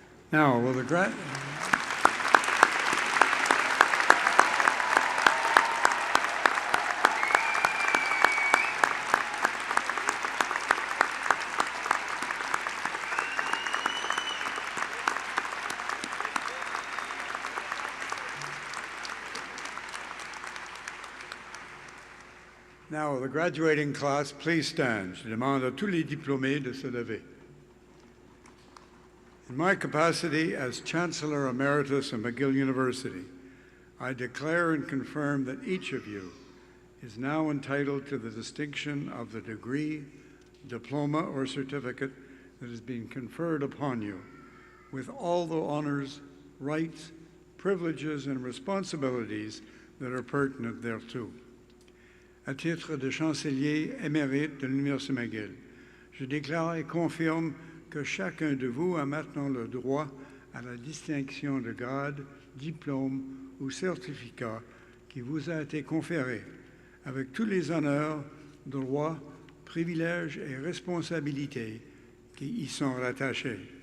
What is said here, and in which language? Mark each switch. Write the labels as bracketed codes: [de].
[en] Now, will the Now, the graduating class, please stand. [fr] Je demande à tous les diplômés de se lever. [en] In my capacity as Chancellor Emeritus of McGill University, I declare and confirm that each of you is now entitled to the distinction of the degree, diploma, or certificate that has been conferred upon you, with all the honors, rights, privileges, and responsibilities that are pertinent thereto. [fr] À titre de chancelier émérite de l'Université McGill, je déclare et confirme que chacun de vous a maintenant le droit à la distinction de grade, diplôme ou certificat qui vous a été conféré, avec tous les honneurs, droits, privilèges et responsabilités qui y sont rattachés.